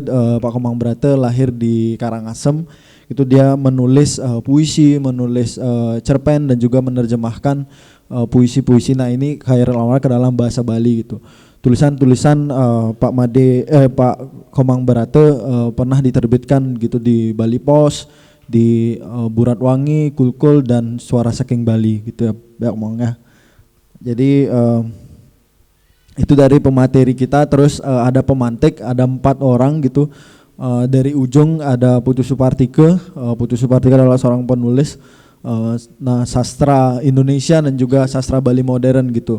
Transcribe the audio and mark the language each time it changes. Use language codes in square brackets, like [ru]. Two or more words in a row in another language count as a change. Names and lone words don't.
[id] Pak Komang Brate lahir di Karangasem. Itu dia menulis puisi, menulis cerpen dan juga menerjemahkan puisi-puisi. Nah, ini Chairil Anwar ke dalam bahasa Bali gitu. Tulisan-tulisan Pak Komang Brate pernah diterbitkan gitu di Bali Pos, di Buratwangi, Kulkul, dan Suara Saking Bali gitu ya omongnya. Jadi itu dari pemateri kita. Terus ada pemantik, ada 4 orang gitu. Dari ujung ada Putu Supartike. Putu Supartike adalah seorang penulis sastra Indonesia dan juga sastra Bali modern gitu.